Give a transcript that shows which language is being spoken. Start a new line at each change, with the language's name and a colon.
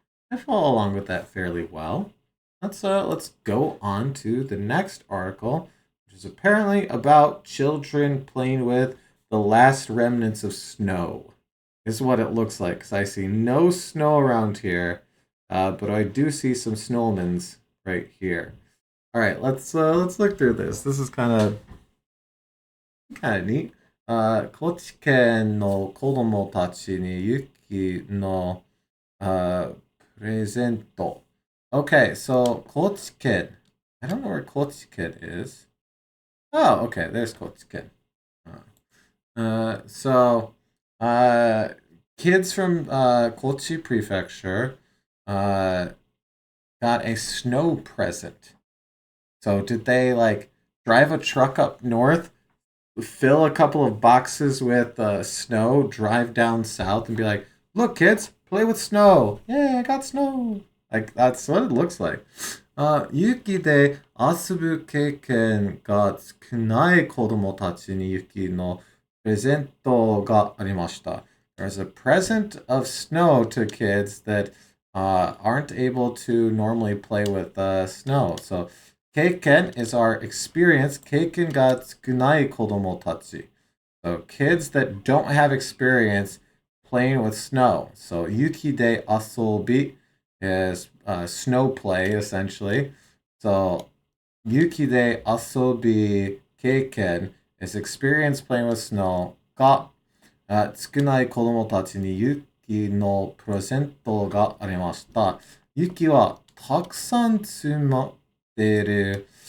English: I follow along with that fairly well. Let's go on to the next article, which is apparently about children playing with the last remnants of snow. This is what it looks like, because I see no snow around here, but I do see some snowmans right here. All right, let's look through this. This is kind of neat.
Japanese: 高知県の子供たちに雪のプレゼント.
English: Okay, so Kochiken. I don't know where Kochiken is. Oh, okay, there's Kochiken. So, kids from Kochi Prefecture got a snow present. So, did they like drive a truck up north, fill a couple of boxes with snow, drive down south, and be like, "Look, kids, play with snow! Yay, I got snow!" Like that's what it looks like.
Japanese: 雪で遊ぶ経験が少ない子供たちに雪のプレゼントがありました.
English: There's a present of snow to kids that aren't able to normally play with snow. So, 経験 is our experience.
Japanese: 経験が少ない子供たち.
English: So, kids that don't have experience playing with snow. So,
Japanese: 雪で遊び
English: is snow play, essentially.
Japanese: So, 雪で遊び経験
English: is experience playing with snow
Japanese: が少ない子供たちに雪のプレゼントがありました. 雪はたくさん積もっている